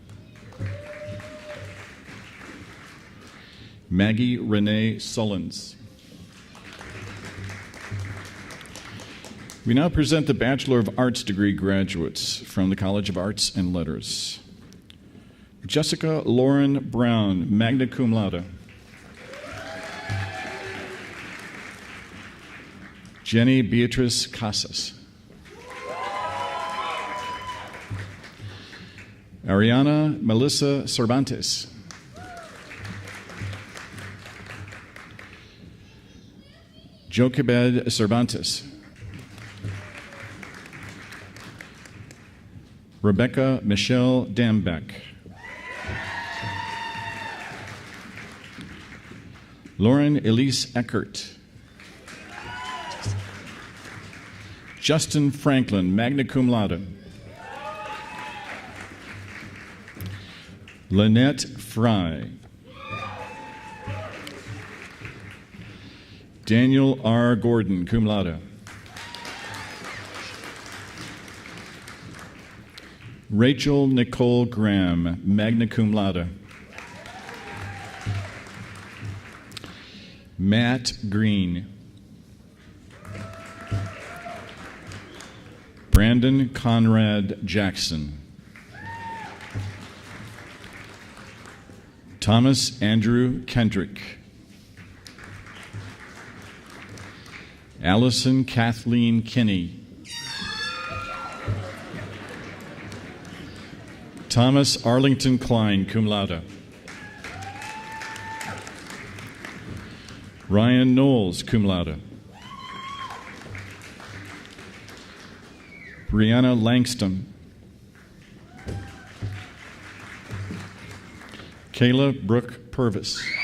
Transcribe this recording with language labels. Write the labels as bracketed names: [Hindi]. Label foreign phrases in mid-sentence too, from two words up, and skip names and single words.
[English] Maggie Renee Sullins. We now present the Bachelor of Arts degree graduates from the College of Arts and Letters. Jessica Lauren Brown, [Latin] magna cum laude. [English] Jenny Beatrice Casas. Ariana Melissa Cervantes. Jochebed Cervantes. Rebecca Michelle Dambeck. Lauren Elise Eckert. Justin Franklin, [Latin] magna cum laude. [English] Lynette Fry. Daniel R. Gordon, [Latin] cum laude. [English] Rachel Nicole Graham, [Latin] magna cum laude. [English] Matt Green. Brandon Conrad Jackson. Thomas Andrew Kendrick. Allison Kathleen Kinney. Thomas Arlington Klein, [Latin] cum laude. [English] Ryan Knowles, [Latin] cum laude. [English] Brianna Langston. Kayla Brooke Purvis.